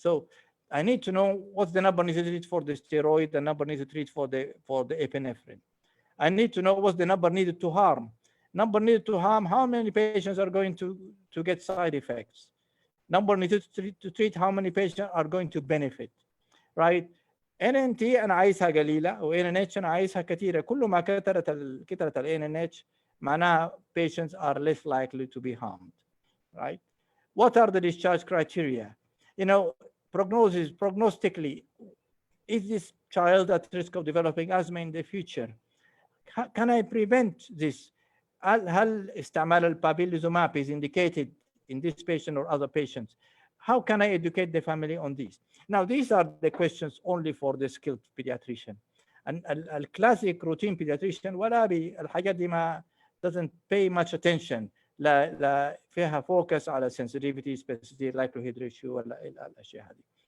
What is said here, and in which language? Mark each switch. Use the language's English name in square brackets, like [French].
[English] So I need to know what's the number needed to treat for the steroid, the number needed to treat for the epinephrine. I need to know what's the number needed to harm. Number needed to harm, how many patients are going to get side effects? Number needed to treat, how many patients are going to benefit, right? [Arabic] NNT أنا عايزها قليلة و NNH أنا عايزها كثيرة. كل ما كثرت ال [English] NNH معناها patients are less likely to be harmed, right? What are the discharge criteria? You know, prognostically, is this child at risk of developing asthma in the future? Can I prevent this? [Arabic] هل استعمال البابيليزوماب [English] is indicated in this patient or other patients? How can I educate the family on this? Now, these are the questions only for the skilled pediatrician. And a classic routine pediatrician [Arabic] ولا بالحاجات دي ما [English] doesn't pay much attention. [Arabic] لا فيها focus على [English] sensitivity, specificity, likelihood ratio [Arabic] ولا الأشياء هذه.